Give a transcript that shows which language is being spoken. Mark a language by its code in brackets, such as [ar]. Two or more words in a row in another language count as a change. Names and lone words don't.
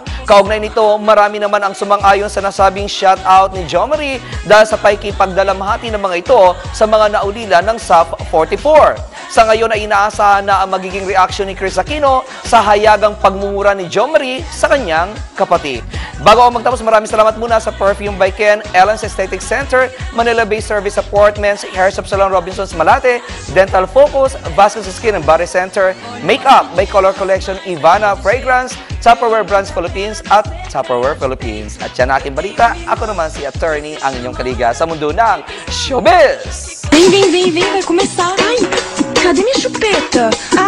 [tl] Kaugnay nito, marami naman ang sumang-ayon sa nasabing shout-out ni Jo Marie dahil sa pakikipagdalamhati ng mga ito sa mga naulila ng SAP 44. Sa ngayon ay inaasahan na ang magiging reaksyon ni Chris Aquino sa hayagang pagmumura ni Jo Marie sa kanyang kapatid. Bago ako magtapos, maraming salamat muna sa Perfume by Ken, Ellen's Aesthetic Center, Manila-based service appointments, Hair Shop Salon Robinson's Malate, Dental Focus, Vasquez Skin and Body Center, Makeup by Color Collection, Ivana Fragrance, Tupperware Brands Philippines at Tupperware Philippines. At yan ating balita, ako naman si Attorney, ang inyong kaliga sa mundo ng showbiz! [pt] Vem, vai começar. Ai, cadê minha chupeta?